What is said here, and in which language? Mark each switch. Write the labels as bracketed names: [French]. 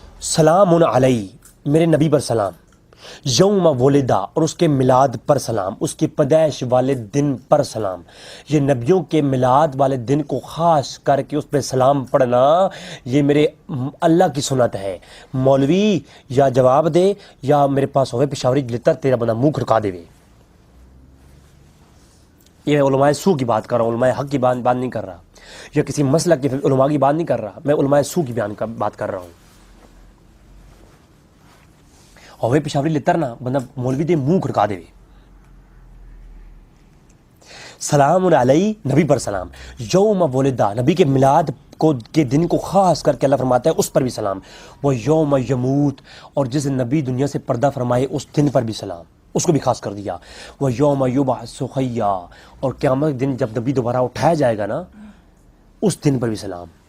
[Arabic] سلام علیہ، [Urdu] میرے نبی پر سلام، [Arabic] یوم ولدہ، [Urdu] اور اس کے میلاد پر سلام، اس کی پیدائش والے دن پر سلام. یہ نبیوں کے میلاد والے دن کو خاص کر کے اس پہ سلام پڑھنا یہ میرے اللہ کی سنت ہے. [Punjabi] مولوی یا جواب دے یا میرے پاس ہوئے پشاوری لتر تیرا بندہ منہ کھڑکا دے. [Urdu] یہ میں علماء سو کی بات کر رہا ہوں، علماء حق کی بات نہیں کر رہا، یا کسی مسلک کے علماء کی بات نہیں کر رہا، میں علماء سو کی بات کر رہا ہوں. [Punjabi] ہوئے پشاوری لتر نا بندہ مولوی دے منہ کھڑکا دے. [Arabic] سلام علیہ، [Urdu] نبی پر سلام، [Arabic] یوم ولدہ، [Urdu] نبی کے میلاد کے دن کو خاص کر کے اللہ فرماتا ہے اس پر بھی سلام. [Arabic] وہ یوم یموت، [Urdu] اور جس نبی دنیا سے پردہ فرمائے اس دن پر بھی سلام، اس کو بھی خاص کر دیا. [Arabic] وہ یوم یبعث حیا، [Urdu] اور قیامت دن جب نبی دوبارہ اٹھایا جائے گا نا اس دن پر بھی سلام.